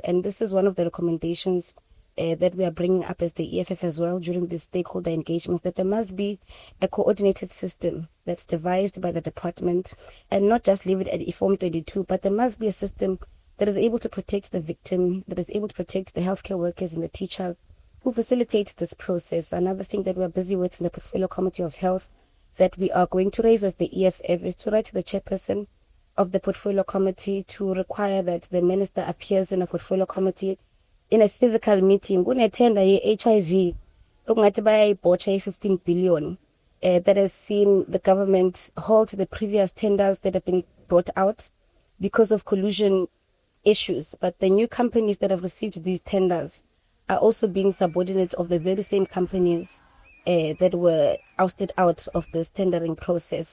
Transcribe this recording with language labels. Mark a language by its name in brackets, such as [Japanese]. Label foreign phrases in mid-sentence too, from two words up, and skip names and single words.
[English] And this is one of the recommendations that we are bringing up as the EFF as well during the stakeholder engagements, that there must be a coordinated system that's devised by the department, and not just leave it at Form 22, but there must be a system that is able to protect the victim, that is able to protect the healthcare workers and the teachers who facilitate this process. Another thing that we're busy with in the Portfolio Committee of Health that we are going to raise as the EFF is to write to the chairperson of the Portfolio Committee to require that the minister appears in a Portfolio Committee in a physical meeting. [Zulu] Kunethenda ye-HIV okungathi bayayibhotsha [English] 15 billion that has seen the government halt the previous tenders that have been brought out because of collusion issues. But the new companies that have received these tenders are also being subordinate of the very same companies that were ousted out of this tendering process.